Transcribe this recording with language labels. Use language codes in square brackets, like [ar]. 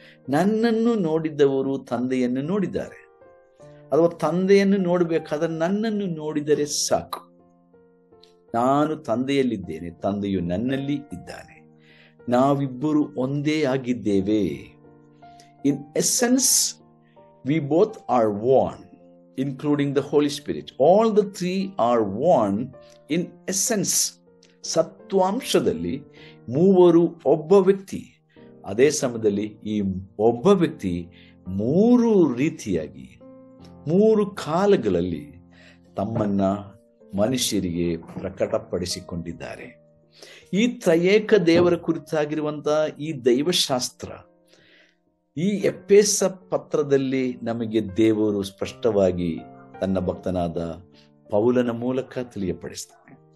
[kn] ನನ್ನನ್ನು ನೋಡಿದವರು ತಂದೆಯನ್ನು ನೋಡಿದ್ದಾರೆ, ಅಥವಾ ತಂದೆಯನ್ನು ನೋಡಬೇಕಾದ್ರೆ ನನ್ನನ್ನು ನೋಡಿದರೆ ಸಾಕು. ನಾನು ತಂದೆಯಲ್ಲಿದ್ದೇನೆ, ತಂದೆಯು ನನ್ನಲ್ಲಿ ಇದ್ದಾನೆ, ನಾವಿಬ್ಬರು ಒಂದೇ ಆಗಿದ್ದೇವೆ. [en] In essence we both are one, including the Holy Spirit. All the three are one in essence. [kn] ಸತ್ವಾಂಶದಲ್ಲಿ ಮೂವರು ಒಬ್ಬ ವ್ಯಕ್ತಿ. ಅದೇ ಸಮಯದಲ್ಲಿ ಈ ಒಬ್ಬ ವ್ಯಕ್ತಿ ಮೂರು ರೀತಿಯಾಗಿ, ಮೂರು ಕಾಲಗಳಲ್ಲಿ ತಮ್ಮನ್ನ ಮನುಷ್ಯರಿಗೆ ಪ್ರಕಟಪಡಿಸಿಕೊಂಡಿದ್ದಾರೆ. ಈ ತ್ರಯೇಕ ದೇವರ ಕುರಿತಾಗಿರುವಂತಹ ಈ ದೈವಶಾಸ್ತ್ರ ಈ ಎಫೆಸ ಪತ್ರದಲ್ಲಿ ನಮಗೆ ದೇವರು ಸ್ಪಷ್ಟವಾಗಿ ತನ್ನ ಭಕ್ತನಾದ ಪೌಲನ ಮೂಲಕ ತಿಳಿಯಪಡಿಸ್ತಾನೆ.